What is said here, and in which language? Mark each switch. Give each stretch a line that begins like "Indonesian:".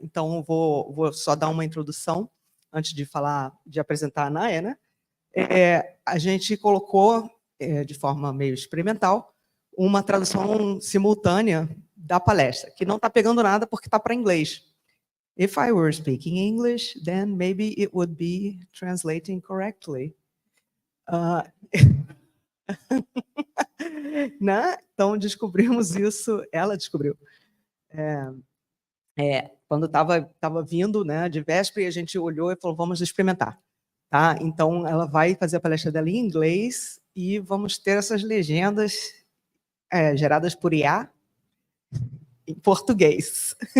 Portuguese: Então, eu vou só dar uma introdução antes de apresentar a Naja, né? A gente colocou, de forma meio experimental, uma tradução simultânea da palestra, que não está pegando nada porque está para inglês.
English: If I were speaking English, then maybe it would be translating correctly.
Portuguese: Né? Então, descobrimos isso, ela descobriu. Quando estava vindo, né, de véspera, e a gente olhou e falou, vamos experimentar. Tá? Então, ela vai fazer a palestra dela em inglês e vamos ter essas legendas geradas por IA em português.